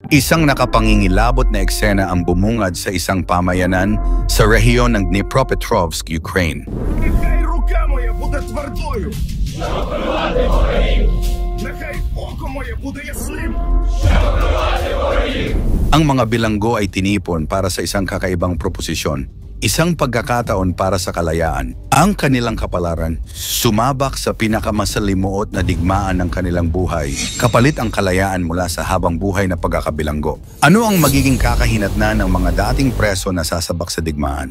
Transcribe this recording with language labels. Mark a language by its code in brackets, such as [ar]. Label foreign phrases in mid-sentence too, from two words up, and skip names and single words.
[tl] Isang nakapangingilabot na eksena ang bumungad sa isang pamayanan sa rehiyon ng Dnipropetrovsk, Ukraine. [uk] Нехай рука моя буде твердою. Щоб покривати ворогів. Нехай око моє буде ясним. Щоб покривати ворогів. [tl] Ang mga bilanggo ay tinipon para sa isang kakaibang proposisyon. Isang pagkakataon para sa kalayaan. Ang kanilang kapalaran, sumabak sa pinakamasalimuot na digmaan ng kanilang buhay, kapalit ang kalayaan mula sa habang buhay na pagkakabilanggo. Ano ang magiging kakahinatnan ng mga dating preso na sasabak sa digmaan?